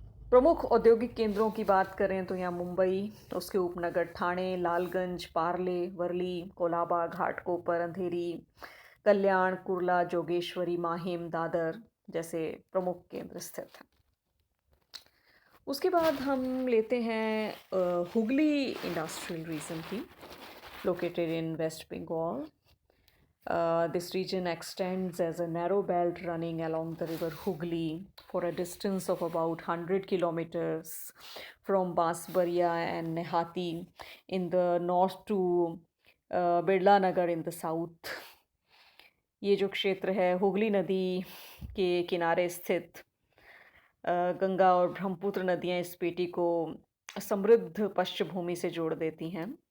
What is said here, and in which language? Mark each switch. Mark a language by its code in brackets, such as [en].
[hi] प्रमुख औद्योगिक केंद्रों की बात करें तो यहाँ मुंबई, उसके उपनगर ठाणे, लालगंज, पार्ले, वर्ली, कोलाबा, घाटकोपर, अंधेरी, कल्याण, कुर्ला, जोगेश्वरी, माहिम, दादर जैसे प्रमुख केंद्र स्थित हैं. उसके बाद हम लेते हैं हुगली इंडस्ट्रियल रीजन की, [en] Located in West Bengal. This region extends as a narrow belt running along the river Hooghly for a distance of about 100 kilometers from Bansbaria and Nehati in the north to Birla Nagar in the south. [hi] ये जो क्षेत्र है हुगली नदी के किनारे स्थित गंगा और ब्रह्मपुत्र नदियां इस पेटी को समृद्ध पृष्ठभूमि से जोड़ देती हैं।